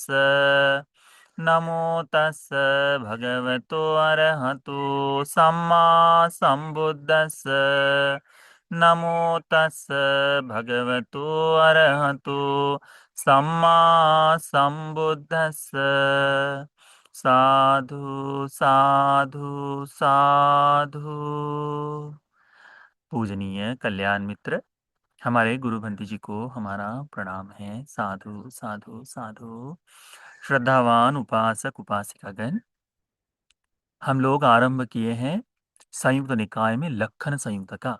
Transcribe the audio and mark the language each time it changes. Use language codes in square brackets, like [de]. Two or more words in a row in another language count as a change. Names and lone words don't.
[pi] नमो तस् भगवतो अरहतो सम्मा सम्बुद्दस्स। नमो तस् भगवतो अरहतो सम्मा सम्बुद्दस्स। साधु साधु साधु। [hi] पूजनीय कल्याण मित्र, हमारे गुरु भंती जी को हमारा प्रणाम है। [pi] साधु साधु साधु। [hi] श्रद्धावान उपासक उपासिकागण, हम लोग आरंभ किए हैं संयुक्त निकाय में लक्खन संयुक्त का।